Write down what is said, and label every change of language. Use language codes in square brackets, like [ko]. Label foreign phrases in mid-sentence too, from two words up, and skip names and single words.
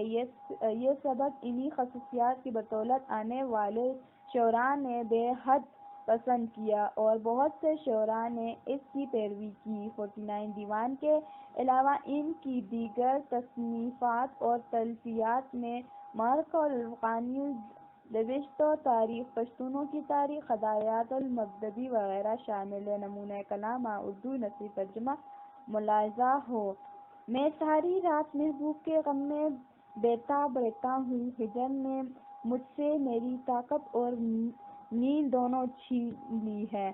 [ur] یہ سبق انہی خصوصیات کی بدولت آنے والے شعراء نے بے حد پسند کیا اور بہت سے شعراء نے اس کی پیروی کی۔ 49 دیوان کے علاوہ ان کی دیگر تصنیفات اور تالیفات میں مارخ الافغانی نوشت و تاریخ پشتونوں کی تاریخ، ہدایات المبددی وغیرہ شامل ہیں۔ نمونۂ کلام اردو نثری ترجمہ ملاحظہ ہو۔ میں ساری رات محبوب کے غم میں بیتاب رہتا ہوں، ہجر نے مجھ سے میری طاقت اور نیند دونوں چھین لی ہے۔